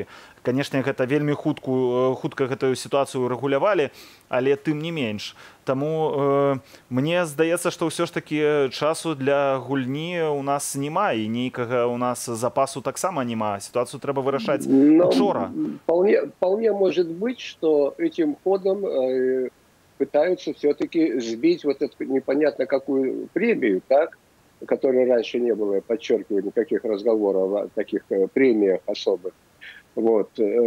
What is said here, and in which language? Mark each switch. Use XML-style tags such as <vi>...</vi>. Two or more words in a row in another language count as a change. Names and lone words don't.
<be>Канешне, гэта вельмі хутка гэтую сітуацыю рэгулявалі, але тым не менш. Таму мне здаецца, што ўсё ж такі часу для гульні у нас няма, і нейкага у нас запасу таксама няма. Ситуацию треба вырашаць учора.</be> <ru>Вполне может быть, что этим ходом пытаются все-таки сбить вот эту непонятно какую премию, так, которой раньше не было, я подчеркиваю, никаких разговоров о таких премиях особых.</ru>